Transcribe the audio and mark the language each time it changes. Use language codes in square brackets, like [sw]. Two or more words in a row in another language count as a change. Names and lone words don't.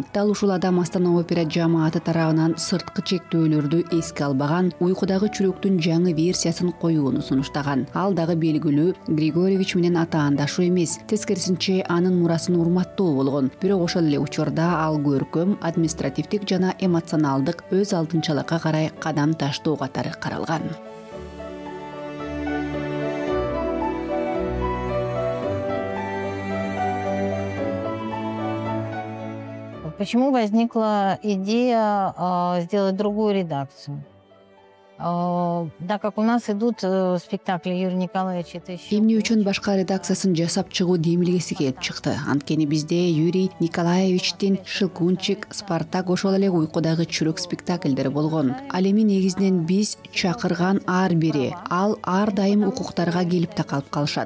[ky] Дал ушул адам Астана опера жамааты тарабынан сырткы чектөөлөрдү эске албаган, уйкудагы чүрөктүн жаңы версиясын коюуну сунуштаган. Ал дагы белгилүү Григорьевич менен атаандашуу эмес, тескерисинче анын мурасын урматтоо болгон. Бирок ошол эле учурда ал көркөм, административдик жана эмоционалдык өз алдынчалыкка карай кадам таштоо катары каралган. [ru] Почему возникла идея сделать другую редакцию? Да, как у нас идут спектакли Юрия Николаевича. [ky] Эмне үчүн башка редакциясын жасап чыгуу демилгеси келип чыкты. Анткени бизде Юрий Николаевичтин Шелкунчик, Спартак, ошол эле уйкудагы чүрөк спектакльдери болгон. Ал эми негизинен биз чакырган ар бири, ал ар дайым укуктарга келип такалып калышат.